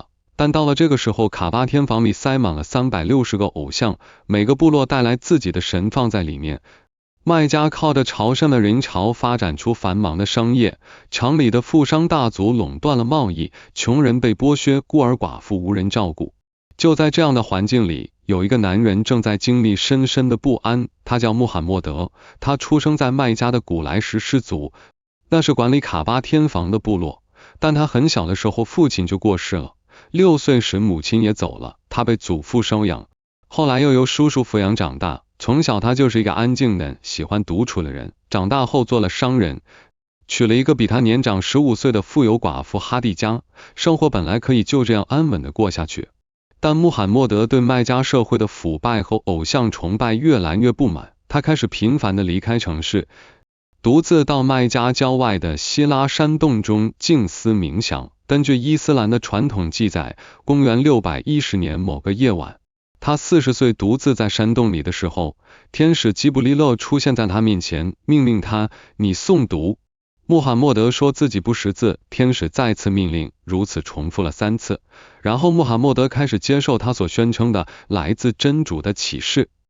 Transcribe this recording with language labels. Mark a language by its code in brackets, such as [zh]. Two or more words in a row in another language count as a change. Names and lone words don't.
[zh] 但到了這個時候，卡巴天房裡塞滿了360個偶像，每個部落帶來自己的神放在裡面。麥加靠着朝聖的人潮發展出繁忙的商業，城裡的富商大族壟斷了貿易，窮人被剝削，孤兒寡婦無人照顧。就在這樣的環境裡，有一個男人正在經歷深深的不安，他叫穆罕默德，他出生在麥加的古萊什氏族，那是管理卡巴天房的部落。但他很小的時候父親就過世了，6歲時母親也走了，他被祖父收養，後來又由叔叔撫養長大。從小他就是一個安靜的、喜歡獨處的人，長大後做了商人，娶了一個比他年長15歲的富有寡婦哈蒂加，生活本來可以就這樣安穩的過下去。但穆罕默德對麥加社會的腐敗和偶像崇拜越來越不滿，他開始頻繁地離開城市，獨自到麥加郊外的希拉山洞中靜思冥想。根據伊斯蘭的傳統記載，公元610年某個夜晚，他40歲獨自在山洞裡的時候，天使吉卜利勒出現在他面前，命令他：你誦讀。穆罕默德說自己不識字，天使再次命令，如此重複了3次。然後穆罕默德開始接受他所宣稱的來自真主的啟示。